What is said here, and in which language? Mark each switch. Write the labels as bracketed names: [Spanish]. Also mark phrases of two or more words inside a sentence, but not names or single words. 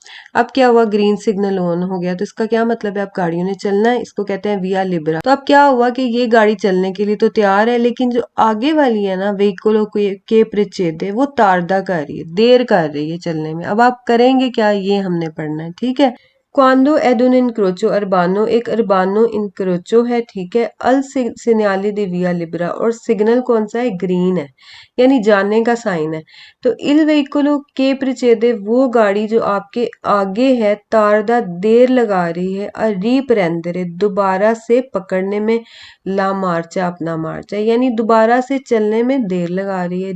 [Urdu] اب کیا ہوا, [English] green signal on [Urdu] ہو گیا۔ تو اس کا کیا مطلب ہے، اب گاڑیوں نے چلنا ہے. اس کو کہتے ہیں [Italian] via libera. [Urdu] تو اب کیا ہوا کہ یہ گاڑی چلنے کے لیے تو تیار ہے، لیکن جو آگے والی ہے نا وہیکلوں [Italian] che precede, [Urdu] وہ تاردا کر رہی ہے، دیر کر رہی ہے چلنے میں. اب آپ کریں گے کیا، یہ ہم نے پڑھنا ہے. ٹھیک ہے, [Italian] quando ad un incrocio urbano एक urbano incrocio है। [Urdu] ٹھیک ہے, [Italian] al segnale di via libera [Urdu] اور سگنل کون سا ہے، گرین ہے، یعنی جانے کا سائن ہے. تو [Italian] il veicolo che precede [Urdu] وہ گاڑی جو آپ کے آگے ہے تاردا دیر لگا رہی ہے، اور ریپرینڈرے دوبارہ سے پکڑنے میں, [Italian] la marcia [Urdu] اپنا مارچا، یعنی دوبارہ سے چلنے میں دیر لگا رہی ہے.